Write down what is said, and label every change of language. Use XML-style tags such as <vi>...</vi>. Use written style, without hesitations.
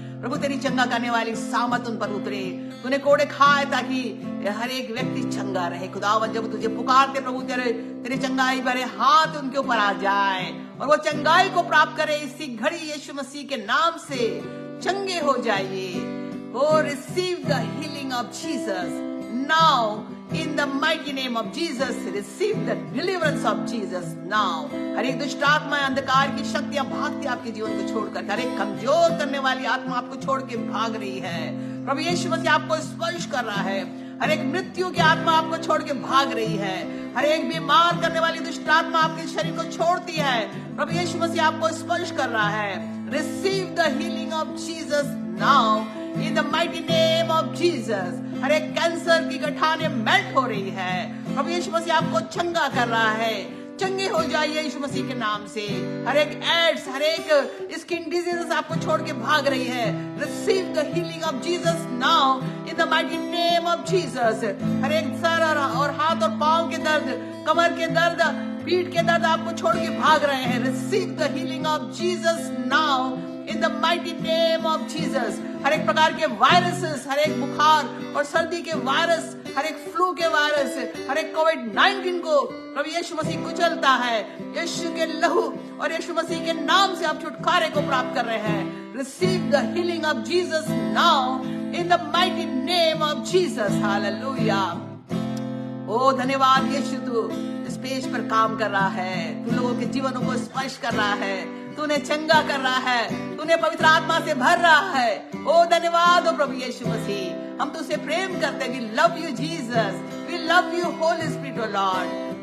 <hi>प्रभु तेरी चंगा करने वाली सामत उन पर उतरे। तूने कोड़े खाए ताकि हर एक व्यक्ति चंगा रहे। खुदावन जब तुझे पुकारते प्रभु तेरे चंगाई भरे हाथ उनके ऊपर आ जाए और वो चंगाई को प्राप्त करे। इसी घड़ी यीशु मसीह के नाम से चंगे हो जाइए।</hi> <en>Oh, receive the healing of Jesus now in the mighty name of Jesus. Receive the deliverance of Jesus now.</en> <hi>हर एक दुष्ट आत्मा, अंधकार की शक्तियां भागती आपके जीवन को छोड़कर, हर एक कमजोर करने वाली आत्मा आपको छोड़ के भाग रही है। प्रभु यीशु मसीह आपको स्पर्श कर रहा है। हर एक मृत्यु की आत्मा आपको छोड़ के भाग रही है। हर एक बीमार करने वाली दुष्ट आत्मा आपके शरीर को छोड़ती है। प्रभु यीशु मसीह आपको स्पर्श कर रहा है।</hi> <en>Receive the healing of Jesus now in the mighty name of Jesus.</en> <hi>हर एक कैंसर की गठाने मेल्ट हो रही है। प्रभु यीशु मसीह आपको चंगा कर रहा है। चंगे हो जाइए यीशु मसीह के नाम से। हर एक एड्स, हर एक स्किन डिजीज आपको छोड़ के भाग रही है।</hi> <en>Receive the healing of Jesus now in the mighty name of Jesus.</en> <hi>हर एक सर और हाथ और पांव के दर्द, कमर के दर्द, पीठ के दर्द आपको छोड़ के भाग रहे हैं।</hi> <en>Receive the healing of Jesus now in the mighty name of Jesus.</en> <hi>हर एक प्रकार के वायरसेस, हर एक बुखार और सर्दी के वायरस, हर एक फ्लू के वायरस, हर एक कोविड-19 को प्रभु यीशु मसीह कुचलता है। यीशु के लहू और यीशु मसीह के नाम से आप छुटकारे को प्राप्त कर रहे हैं।</hi> <en>Receive the healing of Jesus now in the mighty name of Jesus. Hallelujah.</en> <hi>ओ धन्यवाद यीशु, तू इस पेज पर काम कर रहा है। तू लोगों के जीवनों को स्पर्श कर रहा है। तूने चंगा कर रहा है। तूने पवित्र आत्मा से भर रहा है। ओ धन्यवाद हो प्रभु यीशु मसीह। हम तुझसे प्रेम करते हैं।</hi> <en>We love you Jesus. We love you Holy Spirit O Lord.</en>